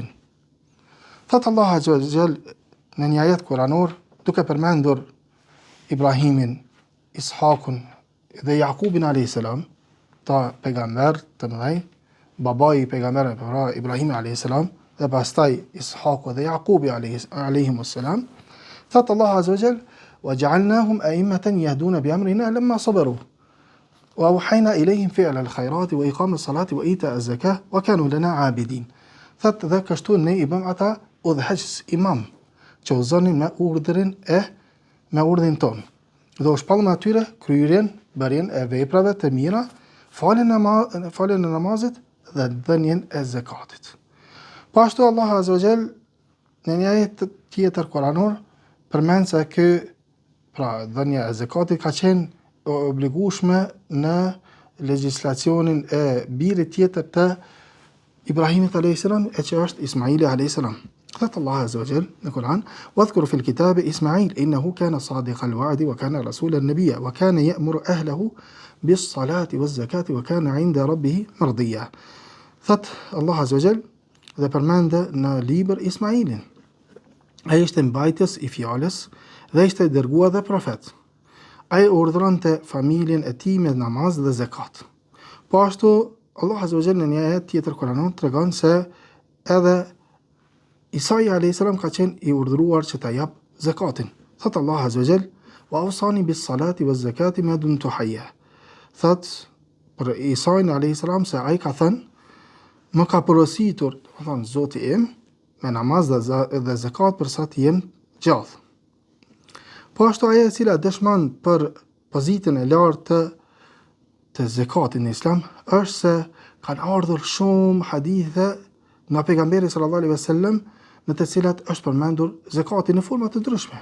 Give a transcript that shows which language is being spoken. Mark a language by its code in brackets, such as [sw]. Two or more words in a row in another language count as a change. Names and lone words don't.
[sq] Thot Allah [ar] عز وجل [sq] në një ajet kuranor duke përmendur Ibrahimin, Ishakun dhe Jakubin [ar] عليه السلام, [sq] ta pejgamber të mëdhenj, babai i pejgamberit Ibrahim [ar] عليه السلام [sq] dhe pastaj Ishaku dhe Jakubi [ar] عليهم السلام. Thot الله عز وجل: "وجعلناهم أئمة يهدون بأمرنا لما صبروا وأوحينا إليهم فعل الخيرات وإقام الصلاة وإيتاء الزكاة وكانوا لنا عابدين." [sq] Thot dhe kështu ne i bëm ata udhëheqës imam që udhëzonin me urdhrin ton. Dhe u shpallëm atyre kryerjen, bërjen e veprave të mira, faljen e namazit dhe dhënien e zakatit. Po ashtu Allah [ar] عز وجل [sq] në një ajet tjetër kuranor përmend se dhënia e zakatit ka qenë obligueshme në legjislacionin e birit tjetër të Ibrahimit [ar] عليه السلام, [sq] e që është Ismaili [ar] عليه السلام. [sq] Thot Allah [ar] عز وجل [sq] në Kur'an: [ar] "واذكر في الكتاب إسماعيل إنه كان صادق الوعد وكان رسولا نبيا وكان يأمر أهله بالصلاة والزكاة وكان عند ربه مرضيا." [sq] Thot Allah [ar] عز وجل [sq] dhe përmendë në libër Ismailin. Ai ishte mbajtës i fjalës dhe ishte dërguar dhe profet. Ai urdhëronte familjen e tij me namaz dhe zakat. Po ashtu Allah [ar] عز وجل [sq] në një ajet tjetër kuranor tregon se edhe Isa [ar] عليه السلام [sq] ka qenë i urdhëruar që ta jap zakatin. [ar] Thot الله عز وجل: "وأوصاني بالصلاة والزكاة ما دمت حيا." [sq] Thot për Isa [ar] عليه السلام [sq] se ai ka thënë: "Më ka porositur, do thon Zoti im, me namaz dhe zakat për sa të jem gjallë." Po ashtu ajo e cila dëshmon për pozitën e lartë të zakatit në Islam është se kanë ardhur shumë hadithe nga pejgamberi [ar] صلى الله عليه وسلم [sq] në të cilat është përmendur zakati në forma të ndryshme.